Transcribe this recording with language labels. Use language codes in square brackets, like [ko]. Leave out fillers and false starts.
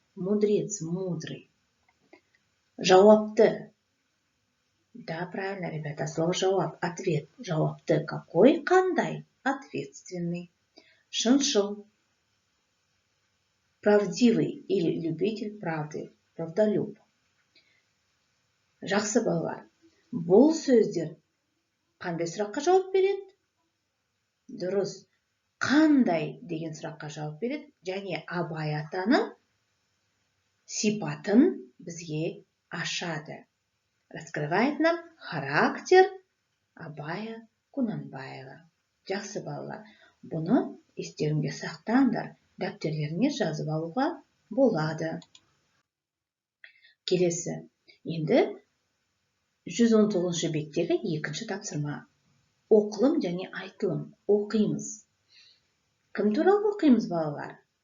[ru] Мудрец, мудрый. Жауапты. Да, правильно, ребята, слово жауап, ответ. Жауапты какой, қандай? Ответственный. Шыншыл. Правдивый или любитель правды. [kk] Правдолюб. Жақсы балалар. Бұл сөздер қандай сұраққа жауап береді? Дұрыс. Қандай деген сұраққа жауап береді? Және Абай атаның сипатын бізге ашады. [ru] Раскрывает нам характер Абая Құнанбаева. [kk] Жақсы балалар. Бұны естеріңде сақтаңдар. Дәптерлеріңе жазып алуға болады. Келесі. Енді 119 беттегі 2 тапсырма. Оқылым және айтылым. Оқимыз. Кім туралы оқимыз, балалар?